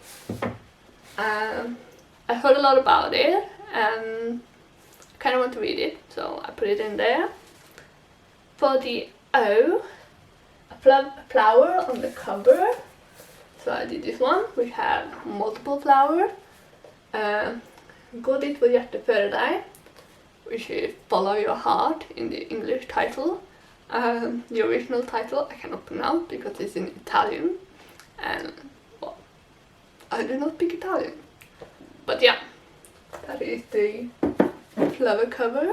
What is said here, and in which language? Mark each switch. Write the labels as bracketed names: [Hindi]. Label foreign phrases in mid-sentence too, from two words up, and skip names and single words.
[English] I heard a lot about it and kind of want to read it, so I put it in there. For the O, a flower on the cover, so I did this one, which had multiple flowers. [Norwegian] Gå dit hvor hjertet fører deg, [English] which is Follow Your Heart in the English title. The original title I cannot pronounce because it's in Italian, and well, I do not speak Italian. But yeah, that is the flower cover.